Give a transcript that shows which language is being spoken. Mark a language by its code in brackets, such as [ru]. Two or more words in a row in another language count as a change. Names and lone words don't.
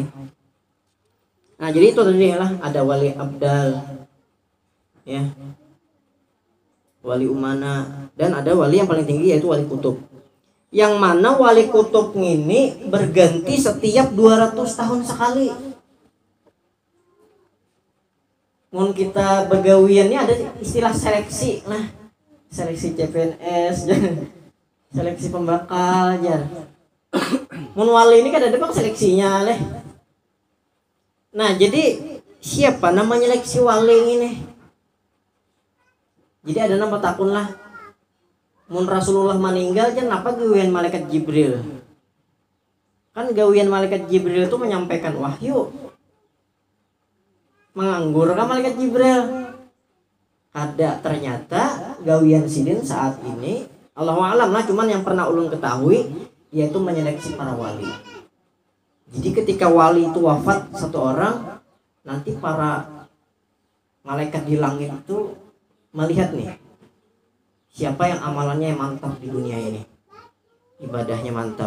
[id] Nah, jadi itu tadi lah, ada wali abdal, ya, wali umana, dan ada wali yang paling tinggi yaitu wali kutub. Yang mana wali kutub ini berganti setiap 200 tahun sekali. [bjn] Mun kita begawiannya ada istilah seleksi, nah, seleksi CPNS, seleksi pembakal, jar. Mun wali ini kan ada bak seleksinya leh. Nah, jadi siapa namanya seleksi wali ini? Jadi ada nama takun lah. Mun Rasulullah meninggal kan apa gawian malaikat Jibril? Kan gawian malaikat Jibril itu menyampaikan wahyu. Menganggur kan malaikat Jibril? Ada, ternyata gawian sidin saat ini [ar] الله أعلم [bjn] lah, cuman yang pernah ulun ketahui yaitu menyeleksi para wali. [id] Jadi ketika wali itu wafat satu orang, nanti para malaikat di langit itu melihat nih siapa yang amalannya yang mantap di dunia ini, ibadahnya mantap.